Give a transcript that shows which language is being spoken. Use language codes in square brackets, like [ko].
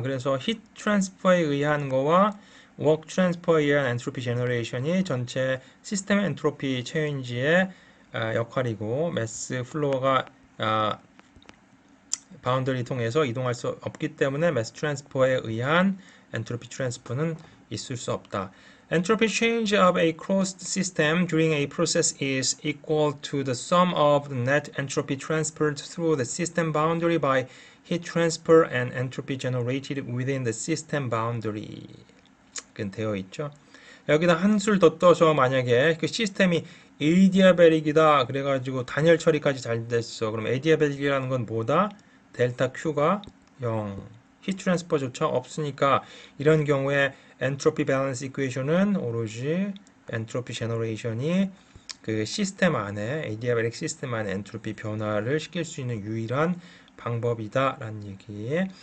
[ko] 그래서 히트 트랜스퍼에 의한 거와 워크 트랜스퍼에 의한 엔트로피 제너레이션이 전체 시스템 엔트로피 체인지의 역할이고 매스 플로어가 바운더리 통해서 이동할 수 없기 때문에 매스 트랜스퍼에 의한 엔트로피 트랜스퍼는 있을 수 없다. [en] Entropy change of a closed system during a process is equal to the sum of the net entropy transferred through the system boundary by heat transfer and entropy generated within the system boundary. [ko] 그건 되어 있죠. 여기다 한술 더 떠서 만약에 그 시스템이 에디아베릭이다 그래가지고 단열 처리까지 잘 됐어. 그럼 에디아베릭이라는 건 뭐다? 델타 Q가 0. 히트 트랜스퍼조차 없으니까 이런 경우에 엔트로피 밸런스 이퀘이션은 오로지 엔트로피 제너레이션이 그 시스템 안에 에디아베릭 시스템 안에 엔트로피 변화를 시킬 수 있는 유일한 방법이다라는 얘기.